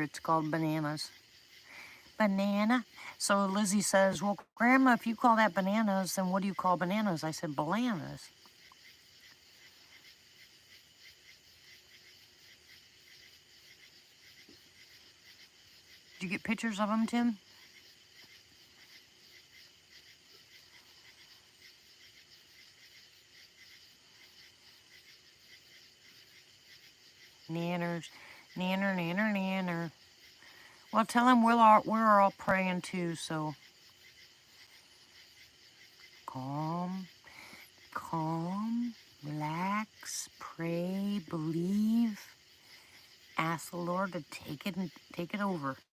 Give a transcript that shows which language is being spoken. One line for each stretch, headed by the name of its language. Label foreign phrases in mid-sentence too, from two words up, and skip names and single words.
English: It's called bananas. Banana. So Lizzie says, well, Grandma, if you call that bananas, then what do you call bananas? I said, bananas. Did you get pictures of them, Tim? Nanners. Nanner, nanner, nanner. Well, tell him we're all praying too, so calm, relax, pray, believe, ask the Lord to take it over.